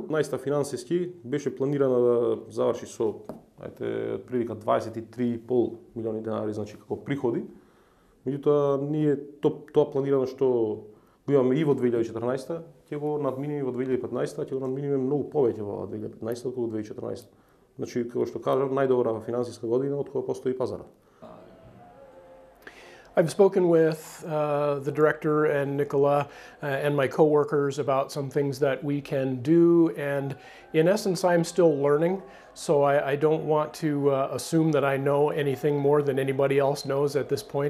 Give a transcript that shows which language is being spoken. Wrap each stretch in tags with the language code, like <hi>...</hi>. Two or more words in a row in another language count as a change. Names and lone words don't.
<mk>Најста финансиски беше планирана да заврши со прилика 23,5 милиони денари, значи како приходи. Меѓутоа ние тоа планирано што го имаме и во 2014, ќе го надминеме во 2015, ќе го надминеме многу повеќе во 2015 отколку 2014. Значи како што кажав, најдобра финансиска година од кога постои пазарот.</mk> <en>I've spoken with the director and Nicola and my coworkers about some things that we can do, and in essence I'm still learning, so I don't want to assume that I know anything more than anybody else knows at this point.</en>